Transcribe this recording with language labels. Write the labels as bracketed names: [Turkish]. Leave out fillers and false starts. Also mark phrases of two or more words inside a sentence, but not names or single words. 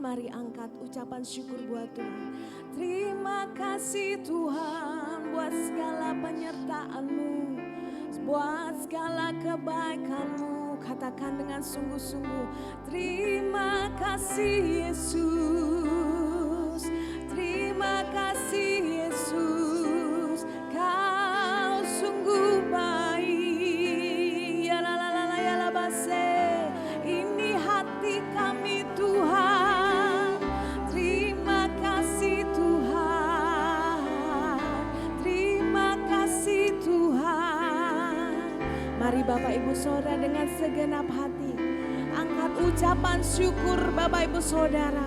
[Indonesian] Mari angkat ucapan syukur buat Tuhan. Terima kasih Tuhan buat segala penyertaan-Mu, buat segala kebaikan-Mu. Katakan dengan sungguh-sungguh, terima kasih Yesus. Terima kasih Yesus. Kau sungguh baik. Ya la la la la ya la base. Ini hati kami Tuhan. Terima kasih Tuhan. Terima kasih Tuhan. Mari Bapak Ibu Saudara dengan segenap hati angkat ucapan syukur Bapak Ibu Saudara.